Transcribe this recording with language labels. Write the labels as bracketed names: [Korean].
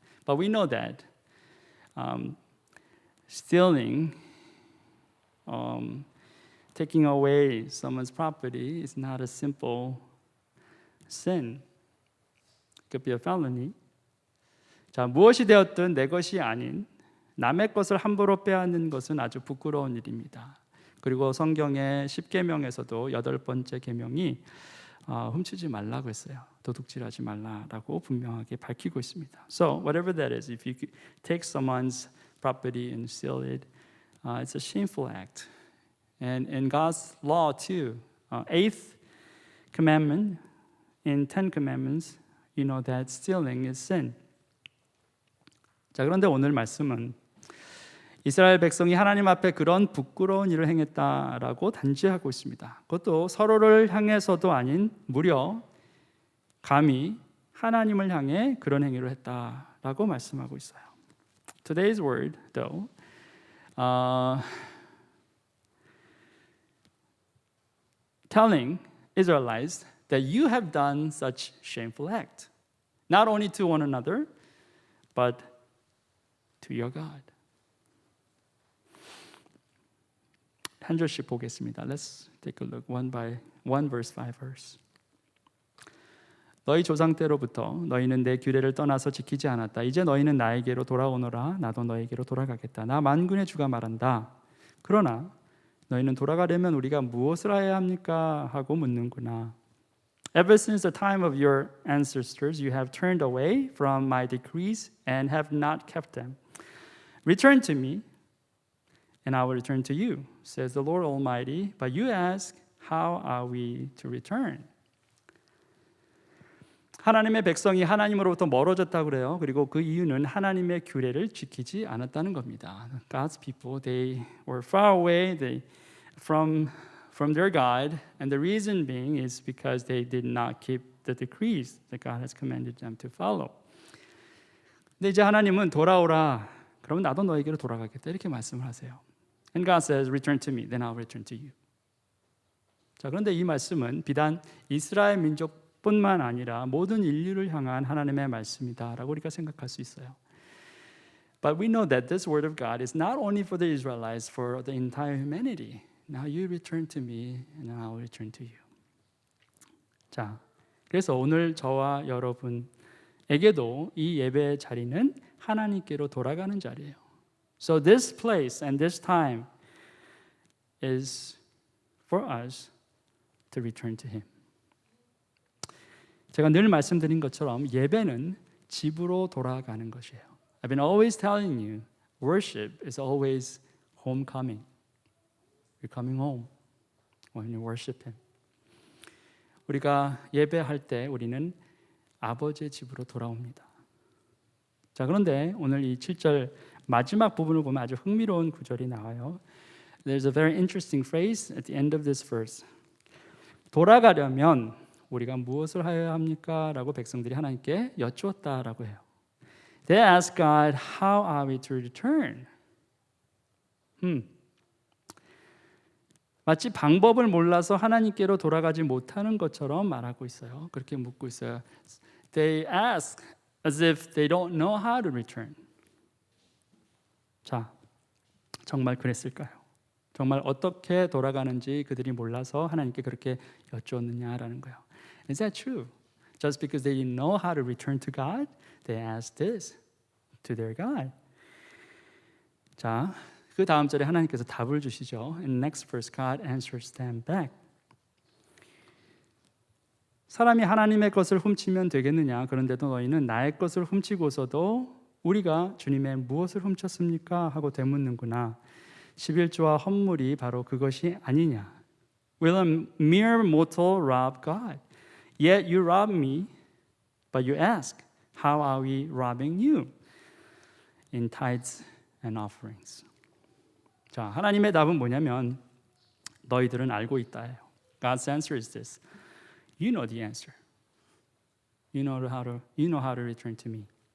[English] But we know that stealing, taking away someone's property is not a simple sin. It could be a felony. [Korean] 자, 무엇이 되었든 내 것이 아닌 남의 것을 함부로 빼앗는 것은 아주 부끄러운 일입니다. 그리고 성경의 10계명에서도 8번째 계명이 훔치지 말라고 했어요. 도둑질하지 말라라고 분명하게 밝히고 있습니다. [English] So whatever that is, if you take someone's property and steal it, it's a shameful act. And in God's law too, 8th commandment in 10 commandments, you know that stealing is sin. [Korean] 자, 그런데 오늘 말씀은 이스라엘 백성이 하나님 앞에 그런 부끄러운 일을 행했다라고 단죄하고 있습니다. 그것도 서로를 향해서도 아닌 무려 감히 하나님을 향해 그런 행위를 했다라고 말씀하고 있어요. [English] Today's word, though, telling Israelites that you have done such shameful act, not only to one another, but to your God. [Korean] 한 절씩 보겠습니다. [English] Let's take a look one by one, verse 5 verse. [Korean] 너희 조상 때로부터 너희는 내 규례를 떠나서 지키지 않았다. 이제 너희는 나에게로 돌아오너라. 나도 너에게로 돌아가겠다. 나 만군의 주가 말한다. 그러나 너희는 돌아가려면 우리가 무엇을 해야 합니까? 하고 묻는구나. [English] Ever since the time of your ancestors, you have turned away from my decrees and have not kept them. Return to me, and I will return to you, says the Lord Almighty. But you ask, how are we to return? [Korean] 하나님의 백성이 하나님으로부터 멀어졌다고 그래요. 그리고 그 이유는 하나님의 규례를 지키지 않았다는 겁니다. [English] God's people, they were far away from their God, and the reason being is because they did not keep the decrees that God has commanded them to follow. [Korean] 근데 이제 하나님은 돌아오라. 그러면 나도 너에게로 돌아가겠다. 이렇게 말씀을 하세요. [English] And God says, return to me, then I'll return to you. [Korean] 자, 그런데 이 말씀은 비단 이스라엘 민족뿐만 아니라 모든 인류를 향한 하나님의 말씀이다라고 우리가 생각할 수 있어요. [English] But we know that this word of God is not only for the Israelites, for the entire humanity. Now you return to me, and I will return to you. [Korean] 자, 그래서 오늘 저와 여러분에게도 이 예배 자리는 하나님께로 돌아가는 자리예요. [English] So this place and this time is for us to return to Him. [Korean] 제가 늘 말씀드린 것처럼 예배는 집으로 돌아가는 것이에요. [English] I've been always telling you, worship is always homecoming. You're coming home when you worship Him. [Korean] 우리가 예배할 때 우리는 아버지의 집으로 돌아옵니다. 자, 그런데 오늘 이 7절 마지막 부분을 보면 아주 흥미로운 구절이 나와요. [English] There's a very interesting phrase at the end of this verse. [Korean] 돌아가려면 우리가 무엇을 하여야 합니까? 라고 백성들이 하나님께 여쭈었다라고 해요. [English] They asked God, how are we to return? [Korean] 마치 방법을 몰라서 하나님께로 돌아가지 못하는 것처럼 말하고 있어요. 그렇게 묻고 있어요. [English] They ask as if they don't know how to return. [Korean] 자, 정말 그랬을까요? 정말 어떻게 돌아가는지 그들이 몰라서 하나님께 그렇게 여쭈었느냐라는 거예요. [English] Is that true? Just because they didn't know how to return to God, they asked this to their God. [Korean] 자, 그 다음 절에 하나님께서 답을 주시죠. [English] In next verse, God answers them back. [Korean] 사람이 하나님의 것을 훔치면 되겠느냐? 그런데도 너희는 나의 것을 훔치고서도 우리가 주님의 무엇을 훔쳤습니까? 하고 되묻는구나. 11조와 헌물이 바로 그것이 아니냐? [English] Will a mere mortal rob God? Yet you rob me, but you ask, how are we robbing you? In tithes and offerings. [Korean] 자, 하나님의 답은 뭐냐면 너희들은 알고 있다예요. [English] God's answer is this. You know the answer. You know how to return to me.